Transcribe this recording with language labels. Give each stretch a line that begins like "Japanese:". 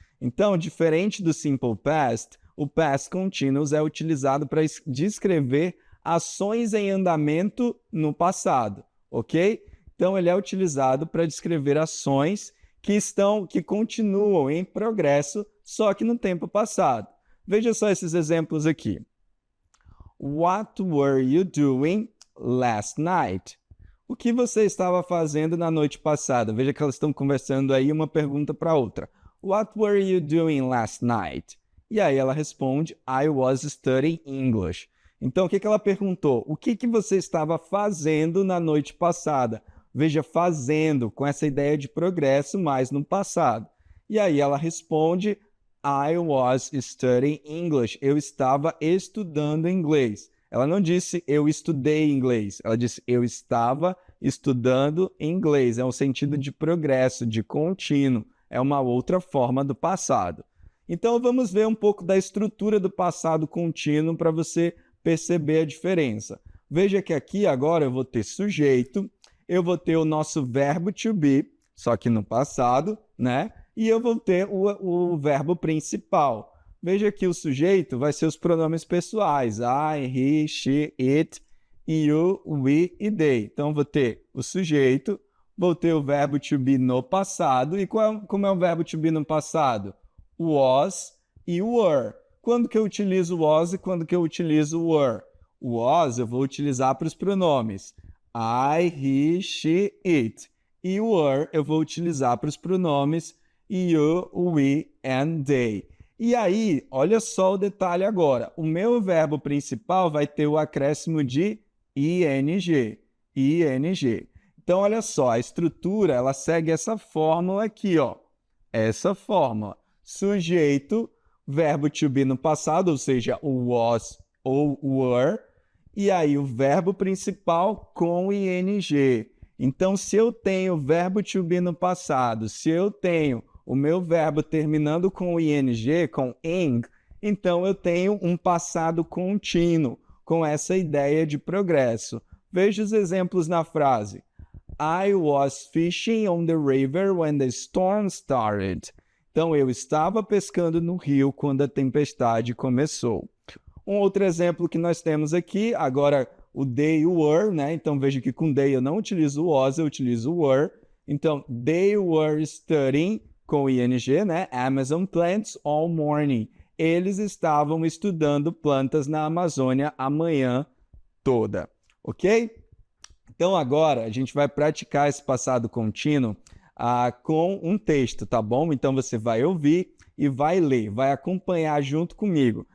Portuguese: Então, diferente do simple past, o past continuous é utilizado para descrever ações em andamento no passado, ok? Então, ele é utilizado para descrever ações que continuam em progresso, só que no tempo passado. Veja só esses exemplos aqui.
English: What were you doing last night?
Portuguese: O que você estava fazendo na noite passada? Veja que elas estão conversando aí uma pergunta para a outra.
English: What were you doing last night?
Portuguese: E aí ela responde,
English: I was studying English.
Portuguese: Então, o que ela perguntou? O que você estava fazendo na noite passada? Veja, fazendo, com essa ideia de progresso, mas no passado. E aí ela responde,
English: I was studying English.
Portuguese: Eu estava estudando inglês. Ela não disse eu estudei inglês. Ela disse eu estava estudando inglês. É um sentido de progresso, de contínuo. É uma outra forma do passado. Então, vamos ver um pouco da estrutura do passado contínuo para você perceber a diferença. Veja que aqui agora eu vou ter sujeito, eu vou ter o nosso verbo to be, só que no passado, né? E eu vou ter o verbo principal. Veja que o sujeito vai ser os pronomes pessoais, I, he, she, it, you, we e they. Então, vou ter o sujeito, vou ter o verbo to be no passado. E como é o verbo to be no passado? was e were. Quando que eu utilizo was e quando que eu utilizo were? O was eu vou utilizar para os pronomes I, he, she, it. E o were eu vou utilizar para os pronomes you, we and they. E aí, olha só o detalhe agora. O meu verbo principal vai ter o acréscimo de ing. ing. Então, olha só, a estrutura ela segue essa fórmula aqui, ó. Essa fórmula. Sujeito, verbo to be no passado, ou seja, o was ou were, e aí o verbo principal com ing. Então, se eu tenho verbo to be no passado, se eu tenho o meu verbo terminando com ing, com ing, então eu tenho um passado contínuo, com essa ideia de progresso. Veja os exemplos na frase.
English: I was fishing on the river when the storm started.
Portuguese: Então, eu estava pescando no rio quando a tempestade começou. Um outro exemplo que nós temos aqui, agora o they e o were, né? Então, veja que com they eu não utilizo o was, eu utilizo o were. Então,
English: they were studying,
Portuguese: com ing, né?
English: Amazon plants all morning.
Portuguese: Eles estavam estudando plantas na Amazônia a manhã toda, ok? Então, agora, a gente vai praticar esse passado contínuo com um texto, tá bom? Então, você vai ouvir e vai ler, vai acompanhar junto comigo.